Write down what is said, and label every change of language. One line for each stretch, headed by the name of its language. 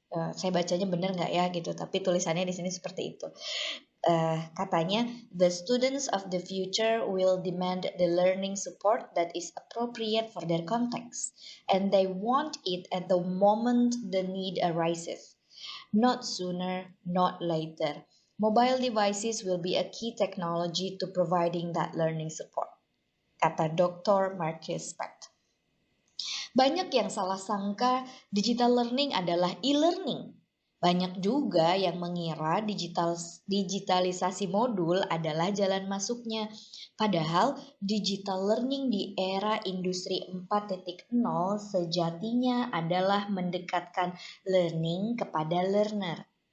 Indonesian: Saya bacanya benar nggak ya gitu, tapi tulisannya di sini seperti itu. Katanya,
English: the students of the future will demand the learning support that is appropriate for their context, and they want it at the moment the need arises, not sooner, not later. Mobile devices will be a key technology to providing that learning support,
Indonesian: kata Dr.
English: Marcus Specht.
Indonesian: Banyak yang salah sangka digital learning adalah e-learning. Banyak juga yang mengira digitalisasi modul adalah jalan masuknya. Padahal digital learning di era industri 4.0 sejatinya adalah mendekatkan learning kepada learner.